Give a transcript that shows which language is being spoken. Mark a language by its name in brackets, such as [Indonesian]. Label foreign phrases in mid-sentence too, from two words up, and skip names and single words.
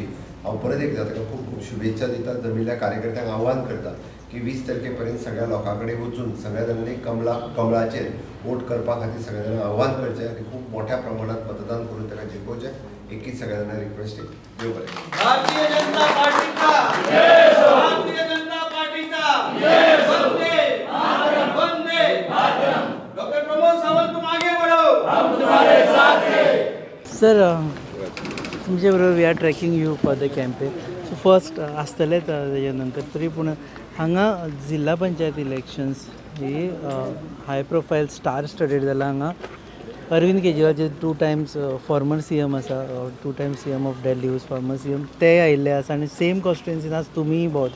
[Konkani] हांव परत एकदा ताका खूब खूब शुभेच्छा दिता। जमिल्ल्या कार्यकर्त्यांक आव्हान करता की 20 तारखेपर्यंत सगळ्या लोकां कडेन वचून सगळ्या जाणांनी कमळाचेर वोट करपा खातीर सगळ्या जाणांक आव्हान करचें आणि खूब मोठ्या प्रमाणात मतदान करून ताका जिखोवचें। एकच सगळ्या जाणांक रिक्वेस्ट आहे, देव बरें। [Marathi] भारतीय जनता पार्टीचा जय हो, भारतीय जनता पार्टीचा जय हो, वंदे मातरम, वंदे मातरम। [Hindi] डॉक्टर प्रमोद सावंत तुम आगे बढ़ो, हम तुम्हारे साथ हैं। [Konkani] सर तुमचे बरोबर [English] We are tracking you for the campaign. so first [Konkani] आसतलेच तेजे नंतर तरी पूण हांगा जिल्हा पंचायत इलेक्शन्स ही [English] high profile star studded [Konkani] जाला। हांगा अरविंद केजरीवाल जे [English] 2 times former CM [Konkani] आसा, [English] 2 times CM of Delhi was former CM, [Konkani] ते आयिल्ले आसा आणि सेम कॉन्स्टिट्युएन्सीन आज तुमीय भोंवता।